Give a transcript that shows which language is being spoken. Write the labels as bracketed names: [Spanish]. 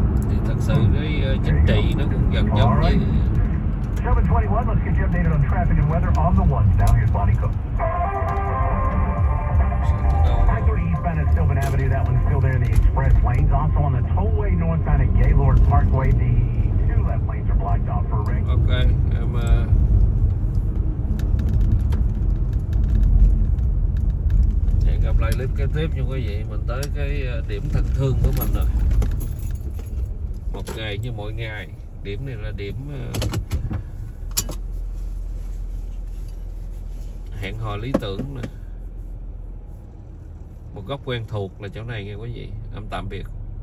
[Vietnamese] Thì thật sự cái chính trị nó cũng gần giống như [English] 721, let's get you updated on traffic and weather on the ones now. Here's Bonnie Cook. I-30 eastbound at Sylvan Avenue, that one's still there in the express lanes. Also on the tollway northbound at Gaylord Parkway, the two left lanes are blocked off for a ring. [Vietnamese] Ok, em hẹn gặp lại clip kế tiếp nha quý vị. Mình tới cái điểm thân thương của mình rồi. Một ngày như mỗi ngày. Điểm này là điểm hẹn hò lý tưởng nè. Một góc quen thuộc là chỗ này nghe quý vị. Em tạm biệt.